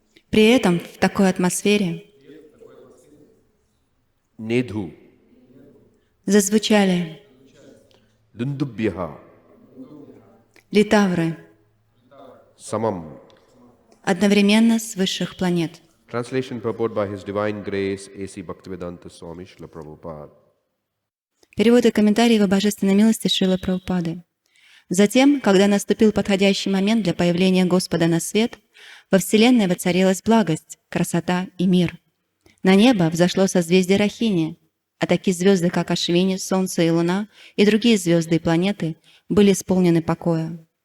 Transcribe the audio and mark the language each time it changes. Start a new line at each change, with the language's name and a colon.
Russian: При этом в такой атмосфере
Sanskrit: Nedhu.
Russian: зазвучали
Sanskrit: Dundubhyaha.
Russian: литавры
Sanskrit: Samam.
Russian: одновременно с высших планет.
English: Translation purport by His Divine Grace A.C. Bhaktivedanta Swami Srila Prabhupada.
Russian: Перевод и комментарий Его Божественной милости Шрилы Прабхупады. Затем, когда наступил подходящий момент для появления Господа на свет, во Вселенной воцарилась благость, красота и мир. На небо взошло созвездие Рахини, а такие звезды, как Ашвини, Солнце и Луна, и другие звезды и планеты были исполнены покоя.